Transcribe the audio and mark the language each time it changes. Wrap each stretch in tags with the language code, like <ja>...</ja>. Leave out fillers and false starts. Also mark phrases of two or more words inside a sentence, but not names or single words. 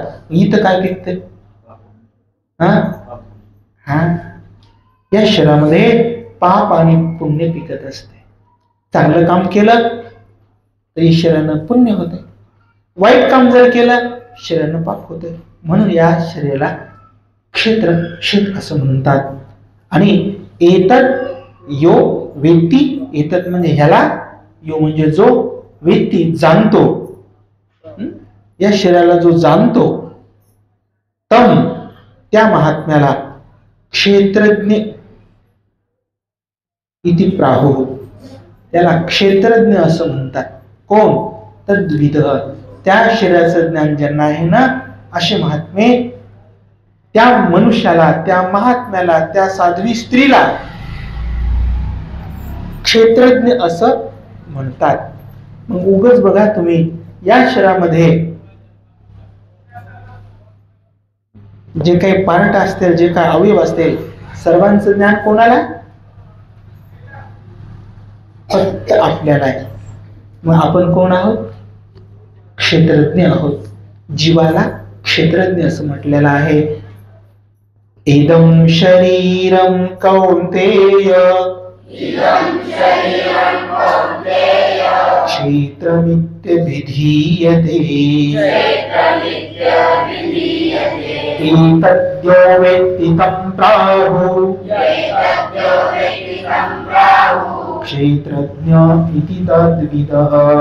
<mr>इथं काय पिकते, या शरीरामध्ये पाप आणि पुण्य पिकत असते. चांगलं काम केलं तर शरीरानं पुण्य होते, वाईट काम जर केलं शरीरानं पाप होते. म्हणून या शरीराला क्षेत्र, शेत असं म्हणतात. आणि</mr> <sa>एतत् यो</sa> <mr>व्यक्ती, एतत् म्हणजे ह्याला, यो म्हणजे जो, व्यक्ती जाणतो, या शरीराला जो जाणतो, तम त्या महात्म्याला</mr> <sa>क्षेत्रज्ञ इति प्राहु,</sa> <mr>त्याला क्षेत्रज्ञ असं म्हणतात. कोण, तद्विद, त्या शरीराचं ज्ञान ज्यांना आहे ना, असे महात्मे त्या मनुष्याला, त्या महात्म्याला, त्या साध्वी स्त्रीला क्षेत्रज्ञ असं म्हणतात. मग उगाच बघा तुम्ही, या शरीरामध्ये जे काही पार्ट असतील, जे काही अवयव असतील, सर्वांचं ज्ञान कोणाला, फक्त आपल्याला आहे. मग आपण कोण आहोत, क्षेत्रज्ञ आहोत. जीवाला क्षेत्रज्ञ असं म्हटलेलं आहे.</mr> <sa>इदं शरीरं कौन्तेय, क्षेत्रमित्यभिधीयते, एतद्यो वेत्ति तं प्राहुः, क्षेत्रज्ञ इति तद्विदः.</sa>